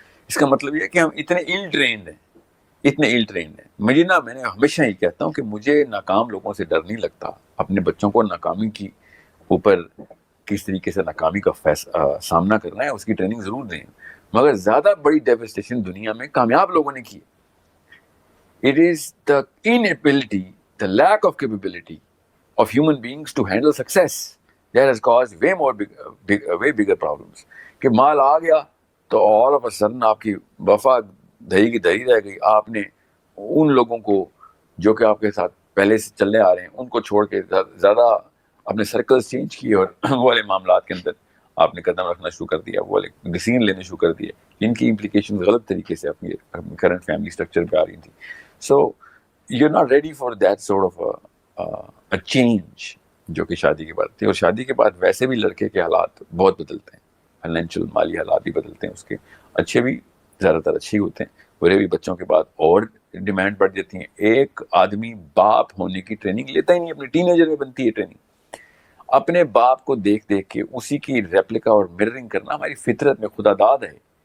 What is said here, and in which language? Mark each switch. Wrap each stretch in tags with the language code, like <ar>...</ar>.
<ur>اس کا مطلب یہ ہے کہ ہم اتنے ایل ٹرینڈ ہیں. میں نے ہمیشہ یہ کہتا ہوں کہ مجھے ناکام لوگوں سے ڈر نہیں لگتا. اپنے بچوں کو ناکامی کی اوپر کس طریقے سے ناکامی کا سامنا کرنا ہے اس کی ٹریننگ ضرور دیں، مگر زیادہ بڑی ڈیوسٹیشن دنیا میں کامیاب لوگوں نے کی.</ur> <en>It is the inability, the lack of capability of human beings to handle success that has caused way bigger problems.</en> <ur>کہ مال آ گیا تو</ur> <en>all of a sudden</en> <ur>آپ کی وفا دہی کی دہی رہ گئی. آپ نے ان لوگوں کو جو کہ آپ کے ساتھ پہلے سے چلنے آ رہے ہیں ان کو چھوڑ کے زیادہ اپنے سرکلز چینج کیے اور وہ والے معاملات کے اندر آپ نے قدم رکھنا شروع کر دیا، وہ والے ڈیسیژن لینے شروع کر دیے جن کی امپلیکیشن غلط طریقے سے اپنی کرنٹ فیملی اسٹرکچر پہ آ رہی تھی.</ur> <en>So you're not ready for that sort of a change</en> <ur>جو کہ شادی کے بعد تھی. اور شادی کے بعد ویسے بھی لڑکے کے حالات بہت بدلتے ہیں، فائنینشیل مالی حالات بھی بدلتے ہیں، اس کے اچھے بھی زیادہ تر اچھے ہی ہوتے ہیں، برے بھی. بچوں کے بعد اور ڈیمانڈ بڑھ جاتی ہیں. ایک آدمی باپ ہونے کی ٹریننگ لیتا ہی نہیں، اپنے ٹین ایجر میں بنتی ہے ٹریننگ. اپنے باپ کو دیکھ دیکھ کے اسی کی ریپلیکا اور مررنگ کرنا ہماری فطرت میں خدا داد ہے.</ur>